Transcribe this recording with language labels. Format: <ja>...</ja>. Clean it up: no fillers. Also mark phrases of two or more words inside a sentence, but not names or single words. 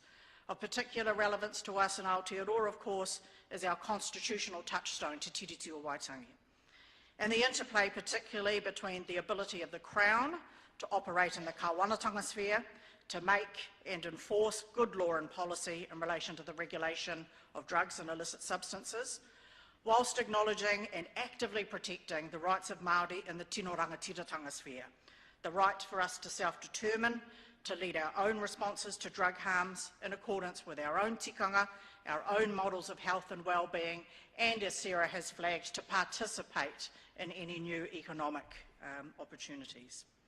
<en>Of particular relevance to us in Aotearoa, of course, is our constitutional touchstone, Te Tiriti o Waitangi, and the interplay particularly between the ability of the Crown to operate in the kāwanatanga sphere, to make and enforce good law and policy in relation to the regulation of drugs and illicit substances, whilst acknowledging and actively protecting the rights of Māori in the</en> <mi>tino rangatiratanga</mi> <en>sphere, the right for us to self-determine, to lead our own responses to drug harms in accordance with our own tikanga, our own models of health and well-being, and, as Sarah has flagged, to participate in any new economic opportunities.</en>